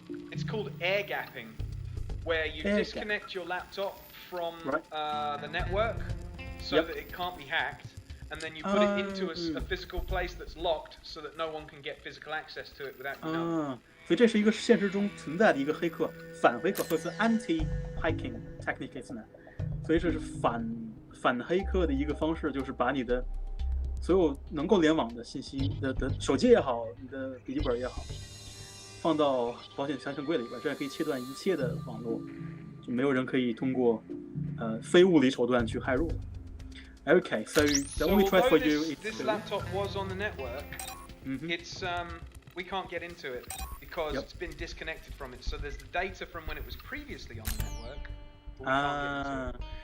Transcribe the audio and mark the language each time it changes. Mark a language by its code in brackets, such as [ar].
[en] It's called air gapping, where you disconnect your laptop from the network so that it can't be hacked, and then you put it into a physical place that's locked, so that no one can get physical access to it without you knowing. [zh] 所以这是一个现实中存在的一个黑客，反黑客，所以是 [en] anti-hacking technique [zh] 呢。所以这是反黑客的一个方式，就是把你的所有能够联网的信息的手机也好，你的笔记本也好，放到保险全程柜里边，这样可以切断一切的网络，就没有人可以通过非物理手段去骇入。 [en] Okay, so the only choice for you is this laptop was on the network. It's we can't get into it because it's been disconnected from it. So there's the data from when it was previously on the network. But we can't get into it.